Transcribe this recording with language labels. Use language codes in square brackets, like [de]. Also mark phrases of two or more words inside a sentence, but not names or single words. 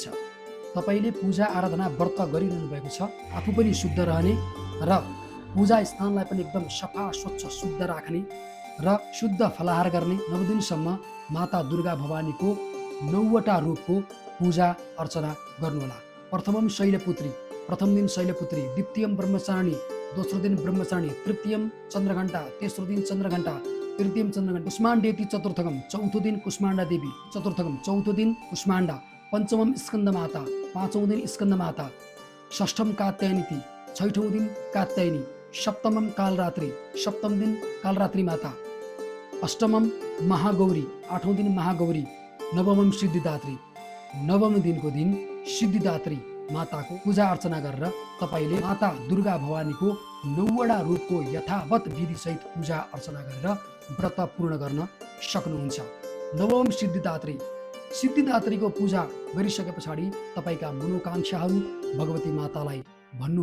[ne] तपाईले पूजा आराधना व्रत गरिरहनु भएको छ, आफू पनि शुद्ध रहने र पूजा स्थानलाई पनि एकदम सफा स्वच्छ शुद्ध राख्ने र शुद्ध फलाहार गर्ने। 9 दिनसम्म माता दुर्गा भवानीको 9वटा रूपको पूजा अर्चना गर्नुहोला। प्रथम दिन शैलपुत्री, [sa] द्वितीयम ब्रह्मचारिणी, [ne] दोस्रो दिन ब्रह्मचारिणी, [sa] तृतीयम चन्द्रघण्टा, [ne] तेस्रो दिन चन्द्रघण्टा, [sa] तृतीयम चन्द्रघण्टा, कुष्माण्डेति चतुर्थकम, [ne] चौथो दिन कुष्माण्डा देवी चतुर्थकम, चौथो दिन कुष्माण्डा, [sa] पञ्चमम स्कन्द माता, [ne] पाँचौं दिन स्कन्द माता, [sa] षष्ठम कात्यायनी, [ne] छैठौं दिन कात्यायनी, [sa] सप्तमम कालरात्रि, [ne] सप्तम दिन कालरात्रि माता, [sa] अष्टमम महागौरी, [ne] आठौं दिन महागौरी, [sa] नवमम सिद्धिदात्री, [ne] नवम दिनको दिन सिद्धिदात्री माताको पूजा अर्चना गरेर तपाईले माता दुर्गा भवानीको 9वटा रूपको यथावत विधिसहित पूजा अर्चना गरेर व्रत पूर्ण गर्न सक्नुहुन्छ। नवम सिद्धिदात्रीको पूजा गरिसके पछाडि तपाईका मनोकांक्षाहरू भगवती मातालाई भन्नुहोला।